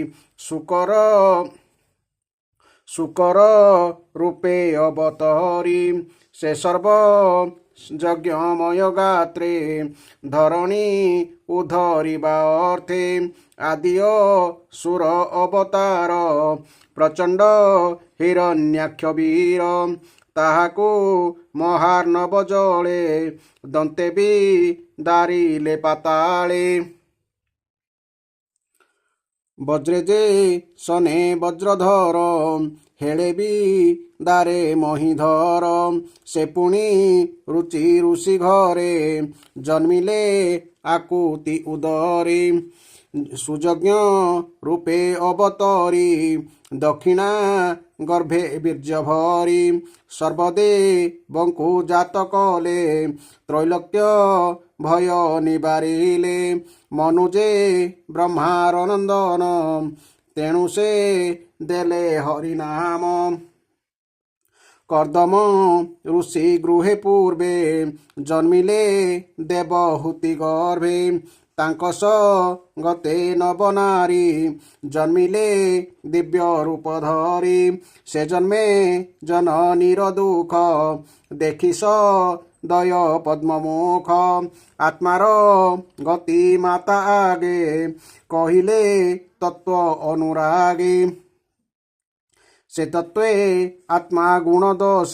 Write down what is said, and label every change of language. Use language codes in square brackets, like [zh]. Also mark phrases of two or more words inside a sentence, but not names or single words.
[or] ଶୁକର ରୂପେ ଅବତରି ସେ ସର୍ବ ଯଜ୍ଞମୟ ଗାତ୍ରେ ଧରଣୀ ଉଦ୍ଧରିବା ଅର୍ଥେ ଆଦି ସୁର ଅବତାର ପ୍ରଚଣ୍ଡ ହିରଣ୍ୟାକ୍ଷ ବୀର ତାହାକୁ ମହାର୍ଣ୍ଣବ ଜଳେ ଦନ୍ତେ ଭି ଦାରିଲେ ପାତାଳେ ବଜ୍ରେ ଯେ ସନେ ବଜ୍ରଧର ହେଲେ ଭି ଦାରେ ମହୀଧର ସେ ପୁଣି ରୁଚି ଋଷି ଘରେ ଜନ୍ମିଲେ ଆକୁତି ଉଦରି ସୁଯଜ୍ଞ ରୂପେ ଅବତରି ଦକ୍ଷିଣା ଗର୍ଭେ ବୀର୍ଯ୍ୟ ଭରି ସର୍ବଦେ ବଙ୍କୁ ଜାତ କଲେ ତ୍ରୈଲୋକ୍ୟ ଭୟ ନିବାରିଲେ ମନୁଜେ ବ୍ରହ୍ମାର ନନ୍ଦନ ତେଣୁ ସେ ଦେଲେ ହରିନାମ କର୍ଦ୍ଦମ ଋଷି ଗୃହେ ପୂର୍ବେ ଜନ୍ମିଲେ ଦେବହୂତି ଗର୍ଭେ ତାଙ୍କସ ଗତେ ନବନାରୀ ଜନ୍ମିଲେ ଦିବ୍ୟ ରୂପ ଧରି ସେ ଜନ୍ମେ ଜନନୀର ଦୁଖ ଦେଖିସ ଦୟ ପଦ୍ମମୁଖ ଆତ୍ମାର ଗତି ମାତା ଆଗେ କହିଲେ ତତ୍ତ୍ୱ ଅନୁରାଗେ ସେ ତତ୍ତ୍ୱେ ଆତ୍ମା ଗୁଣ ଦୋଷ